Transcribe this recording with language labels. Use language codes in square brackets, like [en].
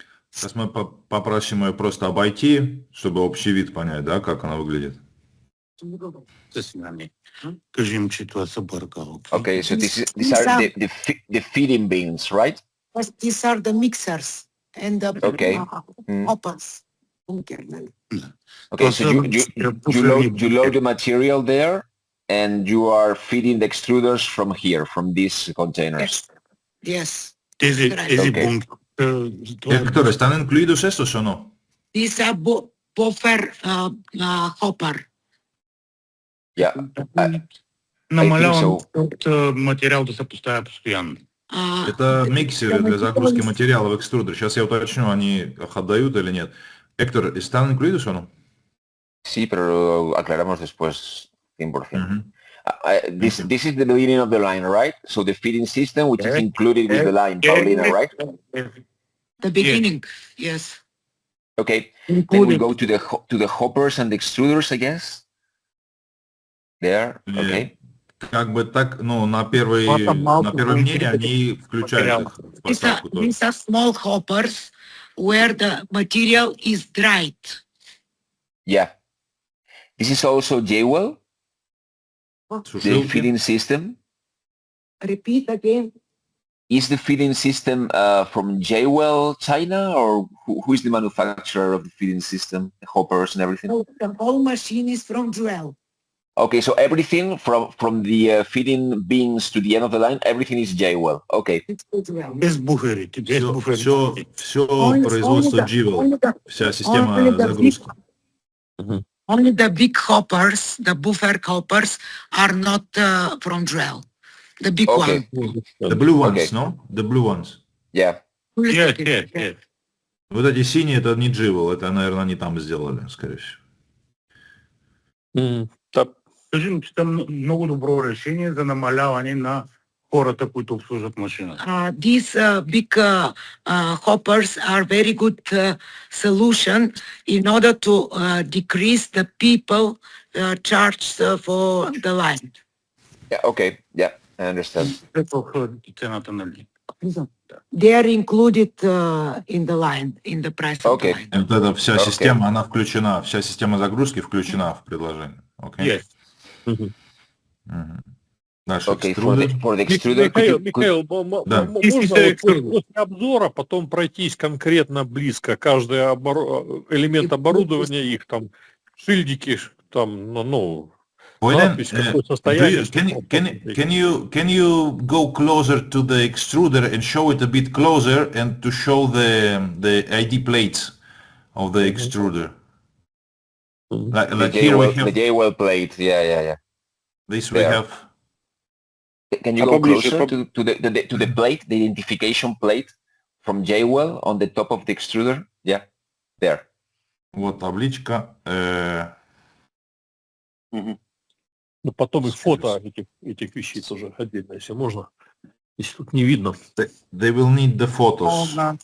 [ru] Сейчас мы попросим ее просто обойти, чтобы общий вид понять, да, как она выглядит. [en] Okay, so these are the feeding beans, right? Yes, these are the mixers and the Okay. hoppers. Okay, so you load the material there, and you are feeding the extruders from here, from these containers. Yes. Okay. [es] Hector, ¿están incluidos estos o no? [en] These are buffer hopper. Yeah, [bg] Намаляван материал да се поставя постоянно. [ru] Это миксеры для загрузки материала в экструдер. Сейчас я уточню, они их отдают или нет. [es] Héctor, ¿están incluidos o no? Sí, pero aclaramos después 100%. [en] This is the beginning of the line, right? So the feeding system, which is included with the line, Paulina, right? The beginning, yes. Okay. Then we go to the hoppers and the extruders, I guess. There, okay. [ru] Как бы так, ну, на первом мнении они включают их в посадку тоже. [en] These are small hoppers where the material is dried. Yeah. This is also J-Well, the feeding system. Repeat again. Is the feeding system from J-Well, China, or who is the manufacturer of the feeding system, the hoppers and everything? No, the whole machine is from Jewel. Okay, so everything from the feeding beans to the end of the line, everything is J-Well. Okay. [bg] Без буферите, без буферите. [ru] Все производство Jewel, вся система загрузки. [en] Only the big hoppers, the buffer hoppers, are not from Jewel. The big Okay. one. The blue ones, Okay. no? The blue ones. Yeah. Yes. [ru] Вот эти синие, это не Jewel, это, наверное, они там сделали, скорее всего. [bg] Скажем, че там много добро решение за намаляване на хората, които обслужват машината. [en] These big hoppers are very good solution in order to decrease the people charged for the line. Yeah. Okay. Yeah, I understand. [bg] Ето цената на лин. [en] They are included in the line, in the price of the Okay. line. [ru] Вот эта вся система, она включена, вся система загрузки включена в предложение. [en] Yes. [ru] Дальше [en] Okay. [ru] экструдер. [en] For the extruder, [ru] Михаил, Да. можно после обзора потом пройтись конкретно близко каждый элемент оборудования, их там шильдики, там, надпись, какое состояние. [en] Can you go closer to the extruder and show it a bit closer and to show the ID plates of the extruder? Like here we have the J-Well plate. Yeah. this. We there. have. Can you go closer to the plate, the identification plate from J-Well on the top of the extruder? Yeah, there. [ru] Вот табличка. Ну, потом их фото этих вещей тоже отдельно, если можно. Если тут не видно. [en] They will need the photos.